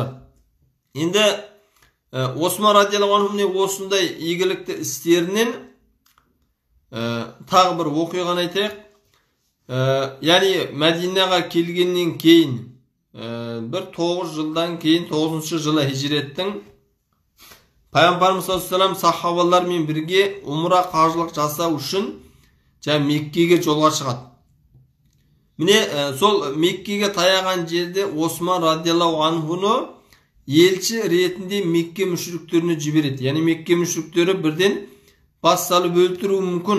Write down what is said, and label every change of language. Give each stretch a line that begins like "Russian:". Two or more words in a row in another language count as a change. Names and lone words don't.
Kazakh: Енді Осман
Arabic: رضي الله عنه
Kazakh: осындай игілікті істерінен тағы бір оқиғаны айтайық. Яғни Мәдинаға келгеннен кейін бір 9 жылдан кейін 9-шы жылы хижреттің Пайғамбарымыз
Arabic: صلى الله عليه وسلم
Kazakh: сахабалармен бірге умра қажылық жасау үшін Меккеге жолға шығады. Міне сол Меккеге таяған жерде Осман
Arabic: رضي الله عنه
Kazakh: елші ретінде Мекке мүшриктеріне жібереді. Яғни Мекке мүшриктері бірден бас салып өлтіруі мүмкін.